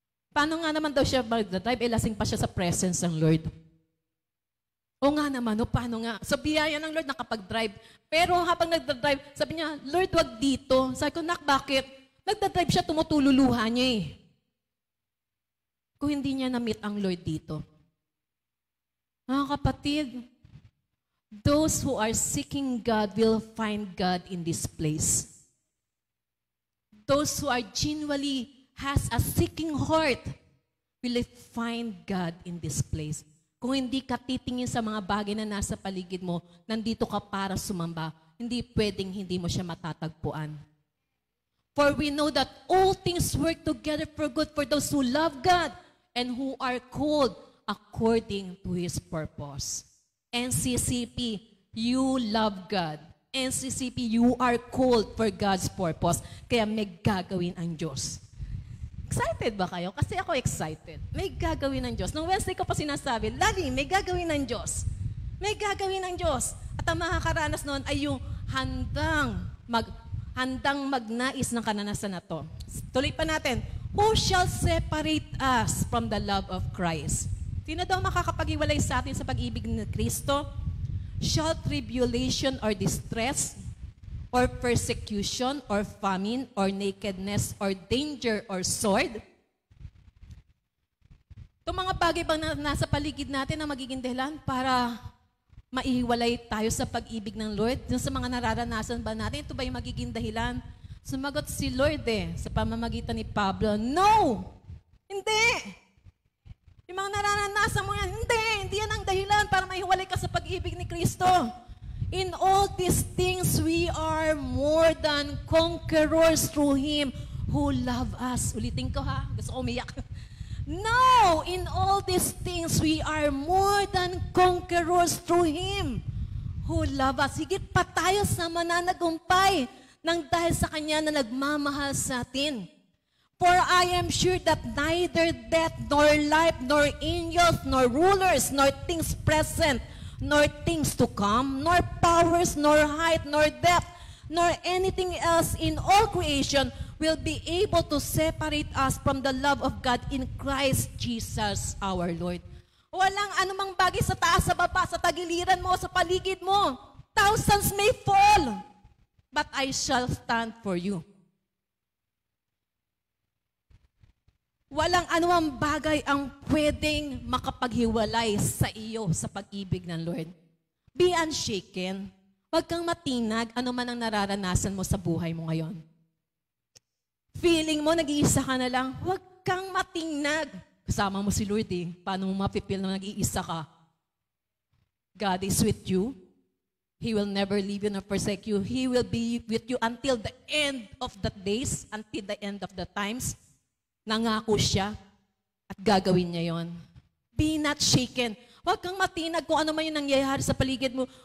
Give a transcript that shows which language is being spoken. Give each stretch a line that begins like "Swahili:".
Filipino: Paano nga naman daw siya magdadrive? Lasing pa siya sa presence ng Lord. O nga naman, paano nga? So biyaya ng Lord nakapag-drive. Pero habang nagdadrive, sabi niya, Lord, wag dito. Sabi ko, bakit? Nagdadrive siya, tumutululuha niya eh. Kung hindi niya na-meet ang Lord dito. Mga kapatid,
English: those who are seeking God will find God in this place. Those who are genuinely has a seeking heart will find God in this place.
Filipino: Kung hindi ka titingin sa mga bagay na nasa paligid mo, nandito ka para sumamba, hindi pwedeng hindi mo siya matatagpuan.
English: For we know that all things work together for good for those who love God and who are called according to His purpose. NCCP, you love God. NCCP, you are called for God's purpose.
Filipino: Kaya may gagawin ang Diyos. Excited ba kayo? Kasi ako excited. May gagawin ng Diyos. Nung Wednesday ko pa sinasabi, lagi may gagawin ng Diyos. May gagawin ng Diyos. At ang makakaranas noon ay yung handang magnais ng kananasan na to. Tuloy pa natin.
English: Who shall separate us from the love of Christ?
Filipino: Sino daw makakapag-iwalay sa atin sa pag-ibig ni Kristo?
English: Shall tribulation or distress, or persecution, or famine, or nakedness, or danger, or sword?
Filipino: Itong mga bagay bang nasa paligid natin na magiging dahilan para maihiwalay tayo sa pag-ibig ng Lord? Sa mga nararanasan ba natin, ito ba yung magiging dahilan Sumagot si Lord sa pamamagitan ni Pablo, no! Hindi! Yung mga nararanasan mo yan, hindi yan ang dahilan para mahiwalay ka sa pag-ibig ni Kristo.
English: In all these things, we are more than conquerors through Him who love us.
Filipino: Ulitin ko ha, gusto ko umiyak.
English: No! In all these things, we are more than conquerors through Him who love us.
Filipino: Higit pa tayo sa mananagumpay nang dahil sa Kanya na nagmamahal sa atin.
English: For I am sure that neither death, nor life, nor angels, nor rulers, nor things present, nor things to come, nor powers, nor height, nor depth, nor anything else in all creation will be able to separate us from the love of God in Christ Jesus our Lord.
Filipino: Walang anumang bagay sa taas, sa baba, sa tagiliran mo, sa paligid mo.
English: Thousands may fall, but I shall stand for you.
Filipino: Walang anumang bagay ang pwedeng makapaghiwalay sa iyo sa pag-ibig ng Lord.
English: Be unshaken.
Filipino: Huwag kang matinag ano man ang nararanasan mo sa buhay mo ngayon. Feeling mo, nag-iisa ka na lang, huwag kang matinag. Kasama mo si Lord Paano mo mapipil na nag-iisa ka?
English: God is with you. He will never leave you nor forsake you. He will be with you until the end of the days, until the end of the times.
Filipino: Nangako siya at gagawin niya yon.
English: Be not shaken.
Filipino: Huwag kang matinag kung ano man yung nangyayari sa paligid mo.